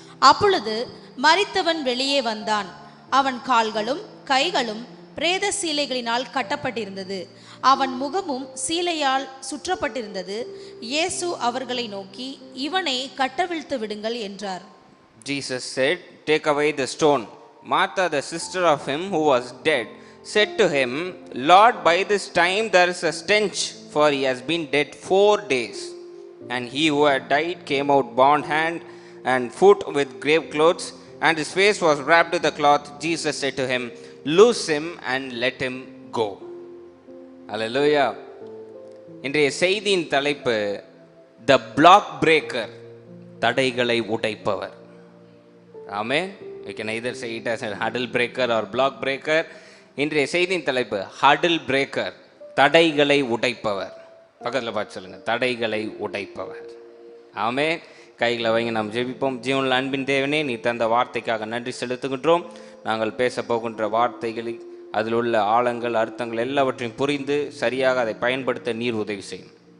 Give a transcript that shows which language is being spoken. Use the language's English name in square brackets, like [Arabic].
[Tamil] அப்பொழுது மரித்தவன் வெளியே வந்தான். அவன் கால்களும் கைகளும் பிரேத சீலைகளினால் கட்டப்பட்டிருந்தது. அவன் முகமும் சீலையால் சுற்றப்பட்டிருந்தது. இயேசு அவர்களை நோக்கி, இவனை கட்டவிழ்த்து விடுங்கள் என்றார். [English] Jesus said, take away the stone. Martha, the sister of him who was dead, said to him, Lord, by this time there is a stench, for he has been dead 4 days. And he who had died came out bound hand and foot with grave clothes, and his face was wrapped with a cloth. Jesus said to him, loose him and let him go. Hallelujah. [Tamil] இன்றைய செய்தியின் தலைப்பு, [English] the block breaker, [Tamil] தடைகளை உடைப்பவர். [English] Amen. We can either say it as a hurdle breaker or block breaker. [Tamil] இன்றைய செய்தியின் தலைப்பு, [English] hurdle breaker, [Tamil] தடைகளை உடைப்பவர். பக்கத்தில் பார்த்து சொல்லுங்க, தடைகளை உடைப்பவர். ஆமென். கைகளை வைங்க, நாம் ஜெபிப்போம். ஜீவனில் அன்பின் தேவனே, நீ தந்த வார்த்தைக்காக நன்றி செலுத்துகின்றோம். நாங்கள் பேச போகின்ற வார்த்தைகளில் அதில் உள்ள ஆழங்கள், அர்த்தங்கள் எல்லாவற்றையும் புரிந்து சரியாக அதை பயன்படுத்த நீர் உதவி செய்யும்.